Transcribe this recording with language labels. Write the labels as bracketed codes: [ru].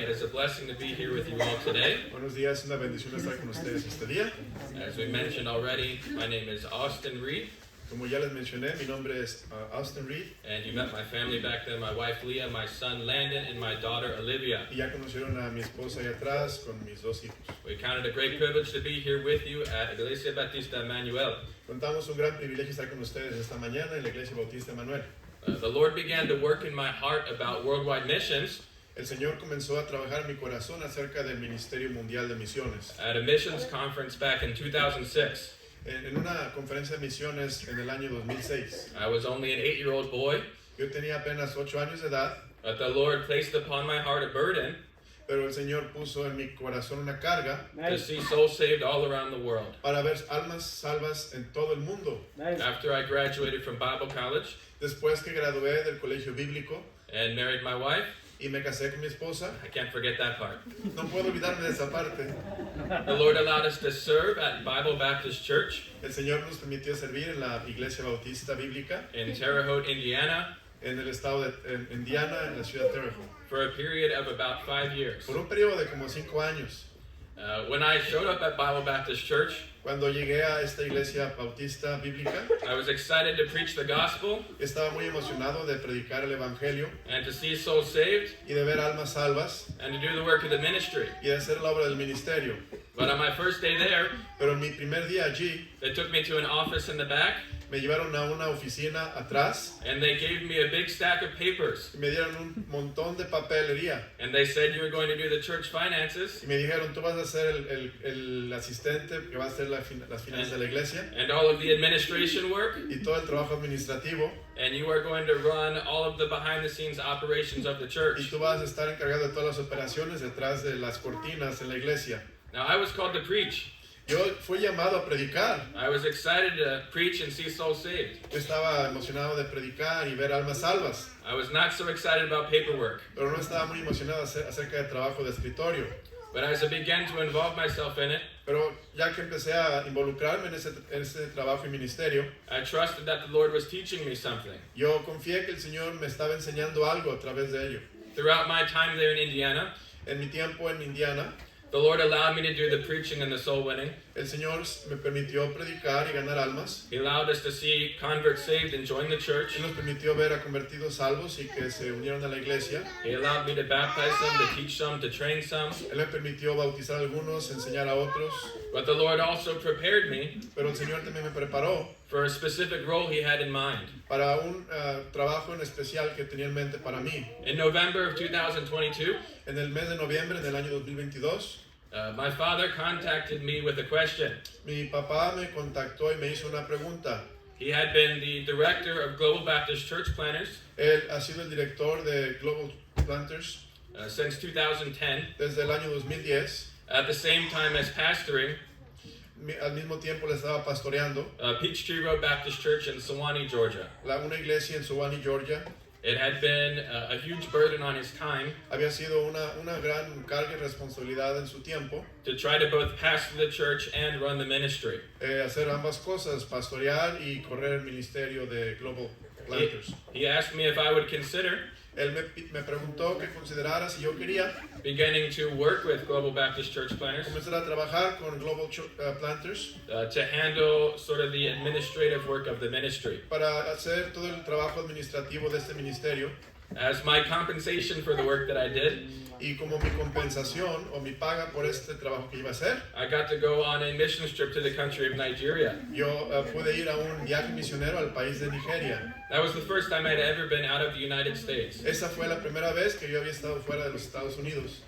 [en] It is a blessing to be here with you all today. [es] Buenos días, una bendición estar con ustedes este día. [en] As we mentioned already, my name is Austin Reed, [es] Como ya les mencioné, mi nombre es Austin Reed [en] and you met my family back then, my wife Leah, my son Landon, and my daughter Olivia. [es] y ya conocieron a mi esposa allá atrás con mis dos hijos. [en] We count it a great privilege to be here with you at Iglesia Bautista Emmanuel. [es] Contamos un gran privilegio estar con ustedes esta mañana en la Iglesia Bautista Emanuel. [en] The Lord began to work in my heart about worldwide missions [es] El Señor comenzó a trabajar en mi corazón acerca del Ministerio Mundial de Misiones. [en] at a missions conference back in 2006. [es] En una conferencia de misiones en el año 2006, [en] I was only an 8-year-old boy, [es] yo tenía apenas 8 años de edad, [en] but the Lord placed upon my heart a burden [es] pero el Señor puso en mi corazón una carga [en] to see souls saved all around the world. [es] para ver almas salvas en todo el mundo. [en] After I graduated from Bible college [es] Después que gradué del colegio bíblico [en] and married my wife, [es] y me casé con mi esposa, [en] I can't forget that part. [es] no puedo olvidarme de esa parte. [en] The Lord allowed us to serve at Bible Baptist Church [es] El Señor nos permitió servir en la Iglesia Bautista Bíblica [en] in Terre Haute, Indiana, [es] en el estado de Indiana, en la ciudad de Terre Haute, [en] for a period of about 5 years. [es] por un periodo de como 5 años. [en] When I showed up at Bible Baptist Church, [es] Cuando llegué a esta Iglesia Bautista Bíblica, [en] I was excited to preach the gospel [es] estaba muy emocionado de predicar el Evangelio [en] and to see souls saved [es] y de ver almas salvas [en] and to do the work of the ministry. [es] y de hacer la obra del ministerio. [en] But on my first day there, [es] Pero en mi primer día allí, [en] they took me to an office in the back [es] me llevaron a una oficina atrás [en] and they gave me a big stack of papers. [es] y me dieron un montón de papelería. [en] And they said you were going to do the church finances [es] Y me dijeron, tú vas a ser el asistente que va a hacer las finanzas de la iglesia [en] and all of the administration work, [es] y todo el trabajo administrativo. [en] and you are going to run all of the behind-the-scenes operations of the [es] Y [en] church. [es] tú vas a estar encargado de todas las operaciones detrás de las cortinas en la iglesia. [en] Now, I was called to preach. [es] Yo fui llamado a predicar. [en] I was excited to preach and see souls saved. [es] Yo estaba emocionado de predicar y ver almas salvas, [en] I was not so excited about paperwork. [es] pero no estaba muy emocionado acerca del trabajo de escritorio. [en] But as I began to involve myself in it, [es] Pero ya que empecé a involucrarme en ese trabajo y ministerio, [en] I trusted that the Lord was teaching me something. [es] yo confié que el Señor me estaba enseñando algo a través de ello. [en] Throughout my time there in Indiana, [es] En mi tiempo en Indiana, [en] the Lord allowed me to do the preaching and the soul winning. [es] el Señor me permitió predicar y ganar almas. [en] He allowed us to see converts saved and join the church. [es] Él nos permitió ver a convertidos salvos y que se unieron a la iglesia. [en] He allowed me to baptize some, to teach some, to train some. [es] Él me permitió bautizar a algunos, enseñar a otros. [en] But the Lord also prepared me [es] Pero el Señor también me preparó [en] for a specific role He had in mind. [es] para un trabajo en especial que tenía en mente para mí. [en] In November of 2022, [es] En el mes de noviembre del año 2022, [en] my father contacted me with a question. [es] mi papá me contactó y me hizo una pregunta. [en] He had been the director of Global Baptist Church Planners [es] Él ha sido el director de Global [en] Planters since 2010, [es] desde el año 2010. [en] at the same time as pastoring [es] Al mismo tiempo le estaba pastoreando [en] Peachtree Road Baptist Church in Sewanee, Georgia. [es] una iglesia en Sewanee, Georgia. [en] It had been a huge burden on his time [es] Había sido una gran carga y responsabilidad en su tiempo, [en] to try to both pastor the church and run the ministry. [es] hacer ambas cosas, pastorear y correr el ministerio de Global Planters. [en] He asked me if I would consider [es] Él me preguntó que considerara si yo quería [en] beginning to work with Global Baptist Church Planners [es] comenzar a trabajar con Global Planters [en] to handle sort of the administrative work of the ministry. [es] para hacer todo el trabajo administrativo de este ministerio. [en] As my compensation for the work that I did, [es] Y como mi compensación o mi paga por este trabajo que iba a hacer, [en] I got to go on a mission trip to the country of Nigeria. [es] yo pude ir a un viaje misionero al país de Nigeria. [en] That was the first time I'd ever been out of the United States. [es] Esa fue la primera vez que yo había estado fuera de los Estados Unidos.